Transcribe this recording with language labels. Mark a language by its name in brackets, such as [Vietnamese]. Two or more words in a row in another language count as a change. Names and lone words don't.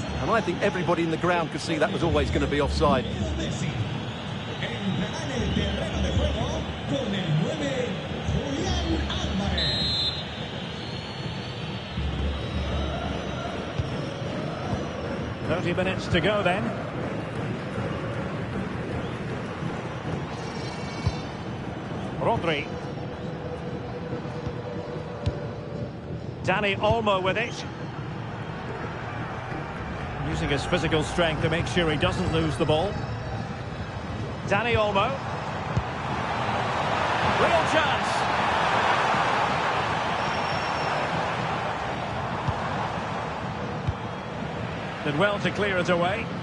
[English] And I think everybody in the ground could see that was always going to be offside. [Spanish] Con el 9, Julián Álvarez. [English] 30 minutes to go then. Rodri. Dani Olmo with it. Using his physical strength to make sure he doesn't lose the ball. Dani Olmo. Real chance. Did well to clear it away.